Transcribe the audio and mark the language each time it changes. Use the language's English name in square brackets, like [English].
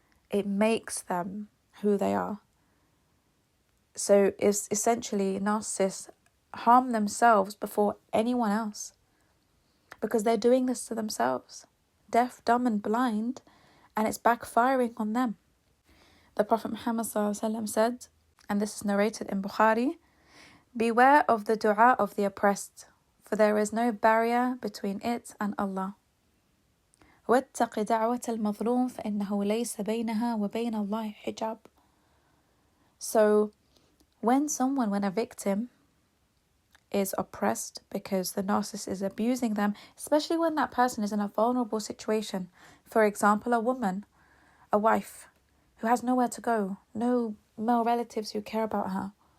[English] It makes them who they are. So it's essentially narcissists harm themselves before anyone else, because they're doing this to themselves, deaf, dumb and blind, and it's backfiring on them. The Prophet Muhammad ﷺ said, and this is narrated in Bukhari, beware of the dua of the oppressed, for there is no barrier between it and Allah. [Arabic] واتق دعوة المظلوم فإنه ليس بينها وبين الله حجاب. [English] So when a victim is oppressed because the narcissist is abusing them, especially when that person is in a vulnerable situation, for example, a woman, a wife who has nowhere to go, no male relatives who care about her,